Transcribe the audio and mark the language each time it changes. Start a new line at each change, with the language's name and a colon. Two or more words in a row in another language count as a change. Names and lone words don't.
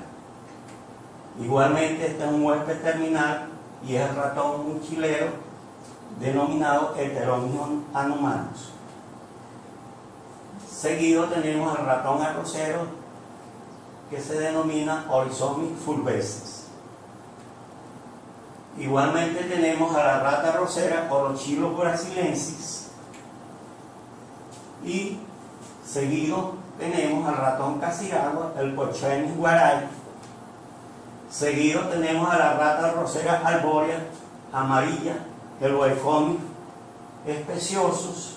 Spanish: Igualmente este es un huésped terminal y es el ratón mochilero denominado Heteromnium anomalus. Seguido tenemos el ratón arrocero, que se denomina Oryzomys fulvescens. Igualmente tenemos a la rata arrocera Orochilo brasilensis, y seguido tenemos al ratón casiragua, el Porcellus guaray. Seguido tenemos a la rata arrocera arbórea amarilla, el Oecomis speciosus.